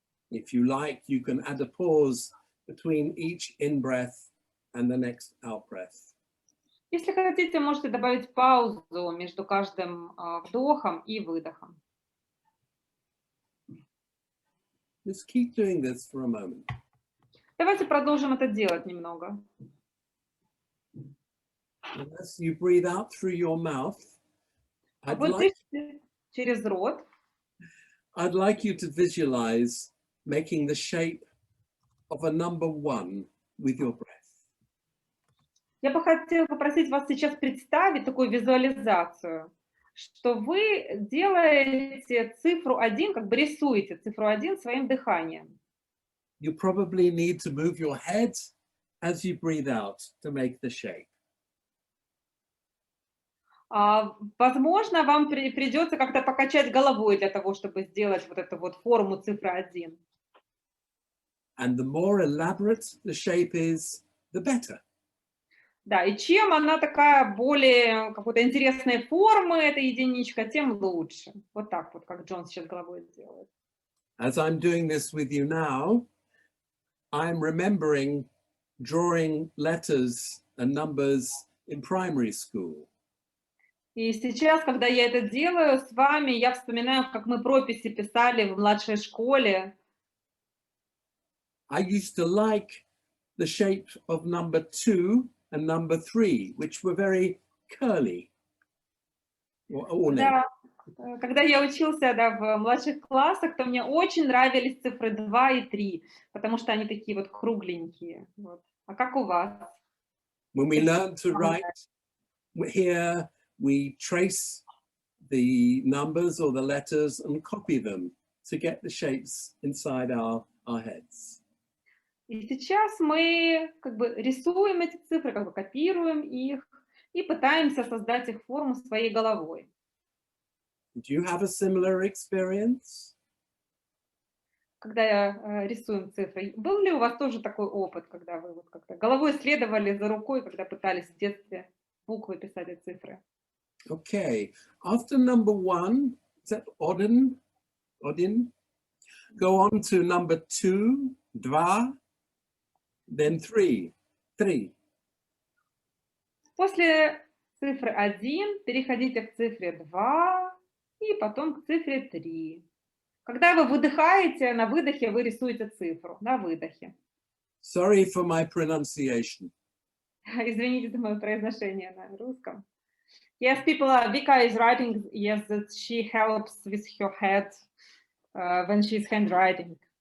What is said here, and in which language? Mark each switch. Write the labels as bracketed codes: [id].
[en] If you like, you can add a pause between each in-breath and the next out-breath. [ru] Если хотите, можете добавить паузу между каждым вдохом и выдохом. [en] Just keep doing this for a moment. [ru] Давайте продолжим это делать немного. [en] And as you breathe out through your mouth, [ru] А вот через рот. [en] I'd like you to visualize making the shape of a number 1 with your breath. [ru] Я бы хотела попросить вас сейчас представить такую визуализацию, что вы делаете цифру 1, как бы рисуете цифру 1 своим дыханием. [en] You probably need to move your head as you breathe out to make the shape. [ru] Возможно, вам придется как-то покачать головой для того, чтобы сделать вот эту вот форму цифры 1. [en] And the more elaborate the shape is, the better. [ru] Да, и чем она такая более какой-то интересной формы, эта единичка, тем лучше. Вот так вот, как Джон сейчас головой делает. [en] As I'm doing this with you now, I'm remembering drawing letters and numbers in primary school. [ru] И сейчас, когда я это делаю с вами, я вспоминаю, как мы прописи писали в младшей школе. [en] I used to like the shape of number 2 and number 3, which were very curly. [ru] Да, когда я учился в младших классах, то мне очень нравились цифры 2 и 3, потому что они такие вот кругленькие. Вот. А как у вас? [en] When we learn to write here, we trace the numbers or the letters and copy them to get the shapes inside our heads. [ru] И сейчас мы как бы рисуем эти цифры, как бы копируем их и пытаемся создать их форму своей головой. [en] Do you have a similar experience? [ru] Когда рисуем цифры, был ли у вас тоже такой опыт, когда вы вот как-то головой следовали за рукой, когда пытались в детстве буквы писать и цифры? [en] Okay, after number 1, is that Odin? Go on to number 2, два, then 3. [ru] После цифры 1 переходите к цифре 2 и потом к цифре 3. Когда вы выдыхаете, на выдохе вы рисуете цифру, на выдохе. [en] Sorry for my pronunciation. [ru] Извините за мое произношение на русском. [en] Yes, Vika is writing, yes, that she helps with her head when she's handwriting.